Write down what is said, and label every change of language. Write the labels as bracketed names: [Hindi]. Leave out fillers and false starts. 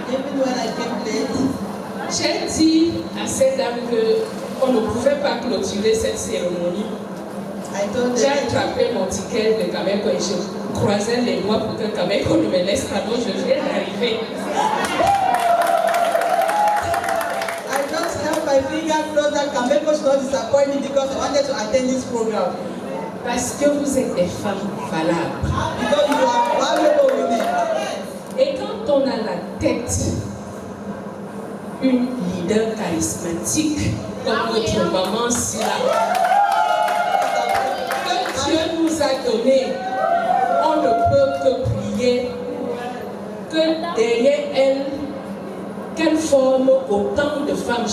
[English] Even when I came late, [French] j'ai dit à cette dame qu'on ne pouvait pas clôturer cette cérémonie. J'ai attrapé mon ticket de Cameco et je croisais les doigts pour que Cameco ne me laisse pas. Donc je viens d'arriver. [English] I just held my finger close that Cameco should not disappoint me because I wanted to attend this program. [French] Parce que vous êtes des femmes valables. [English] Because you are valuable women. [French] Et quand on a la tête une leader charismatique comme notre maman Sila, que Dieu nous a donné, on ne peut que prier que derrière elle, qu'elle forme autant de femmes.